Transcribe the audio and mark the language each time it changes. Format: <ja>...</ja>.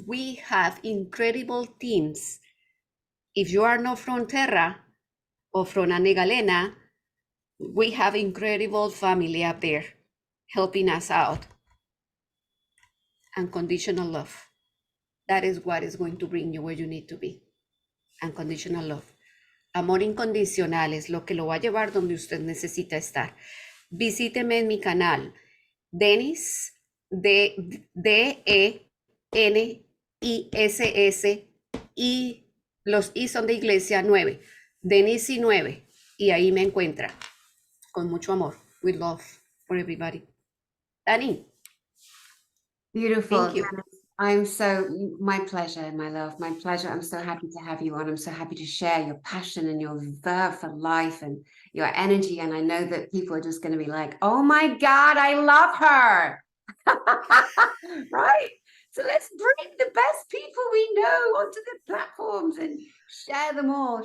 <en>We have incredible teams. If you are not from Terra or from Anegalena, we have incredible family up there helping us out. Unconditional love. That is what is going to bring you where you need to be. Unconditional love.</en> <es>Amor incondicional es lo que lo va a llevar donde usted necesita estar. Visíteme en mi canal, Denis, D-E-N-I-S-S, y los I son de iglesia 9, Denis y 9, y ahí me encuentra, con mucho amor, with love for everybody.</es> <en>Dani. Beautiful. Thank you. My pleasure, my love, my pleasure. I'm so happy to have you on. I'm so happy to share your passion and your verve for life and your energy. And I know that people are just going to be like, oh my God, I love her. Right? So let's bring the best people we know onto the platforms and share them all.</en>